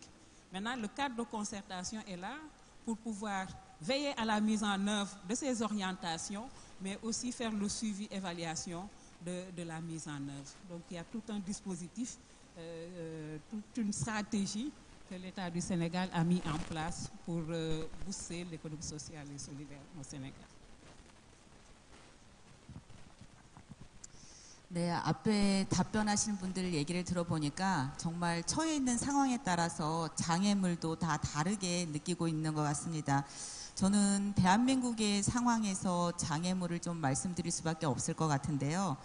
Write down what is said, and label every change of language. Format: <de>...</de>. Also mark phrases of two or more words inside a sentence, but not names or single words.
<fr>Maintenant, le cadre de concertation est là pour pouvoir veiller à la mise en œuvre de ces orientations, mais aussi faire le suivi, évaluation de la mise en œuvre. Donc, il y a tout un dispositif, toute une stratégie que l'État du Sénégal a mis en place pour booster l'économie sociale et solidaire au Sénégal.</fr> <ko>네, 앞에 답변하시는 분들 얘기를 들어보니까 정말 처해 있는 상황에 따라서 장애물도 다 다르게 느끼고 있는 것 같습니다. 저는 대한민국의 상황에서 장애물을 좀 말씀드릴 수밖에 없을 것 같은데요.</ko>